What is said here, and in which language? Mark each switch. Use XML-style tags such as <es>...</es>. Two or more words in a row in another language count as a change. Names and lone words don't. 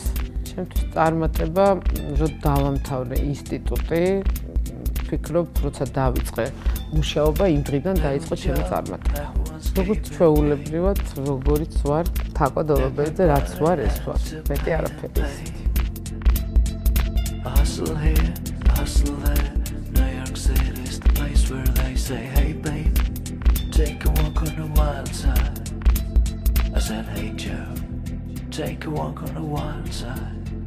<ka>ჩემთვის წარმატება, რომ დავამთავრე ინსტიტუტი, ვფიქრობ, როცა დავიწყე მუშაობა, იმ დღიდან დაიწყო ჩემი წარმატება. როგორც ჩვეულებრივად, როგორიც ვარ, თაყვანილობელი და რაც ვარ, ეს ვარ. მეტი არაფერი ისეთი.</ka> <en>Hustle here, hustle there, New York City is the place where they say, hey babe, take a walk on the wild side. I said, hey Joe, take a walk on the wild side.</en>